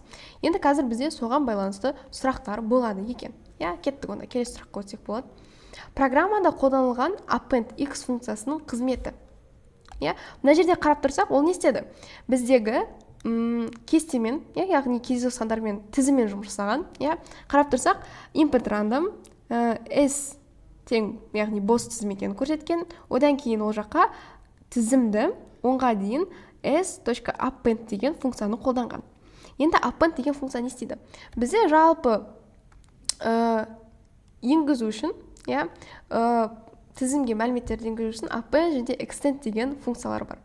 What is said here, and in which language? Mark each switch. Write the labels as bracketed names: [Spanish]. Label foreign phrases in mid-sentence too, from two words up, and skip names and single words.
[Kazakh] Енді қазір бізде соған байланысты сұрақтар болады екен. Кеттік онда, келесі сұраққа өтсек болады. Программада қолданылған [English] append x [Kazakh] функциясының қызметі. Мына жерде қарап тұрсақ, ол не істеді? Біздегі кестемен, яғни кездейсоқ сандармен тізіммен жұмыс жасаған. Қарап тұрсақ, [English] input random [Kazakh] s тең, яғни бос тізім екенін көрсеткен. Одан кейін ол жаққа тізімді 10-ға дейін s.append деген функцияны қолданған. Енді append деген функция не істейді? Бізде жалпы енгізу үшін, тізімге мәліметтерді енгізу үшін append және extend деген функциялар бар.